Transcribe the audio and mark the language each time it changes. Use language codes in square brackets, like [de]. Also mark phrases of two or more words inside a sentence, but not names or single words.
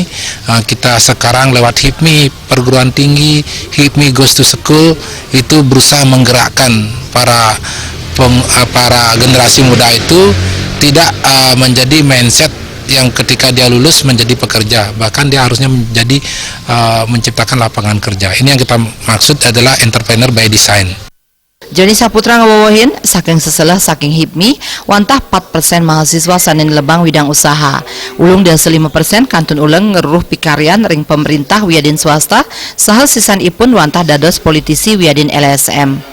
[id] Kita sekarang lewat HIPMI perguruan tinggi, HIPMI Goes to School itu berusaha menggerakkan para generasi muda itu tidak menjadi mindset yang ketika dia lulus menjadi pekerja, bahkan dia harusnya menjadi menciptakan lapangan kerja. Ini yang kita maksud adalah [en] entrepreneur by design. [ban] Joni Saputra ngawawahin saking seselah saking HIPMI wantah 4% mahasiswa sanin lebang widang usaha. Ulung dan 5% kantun ulang ngeruruh pikarian ring pemerintah wiadin swasta sahal sisan ipun wantah dados politisi wiadin LSM.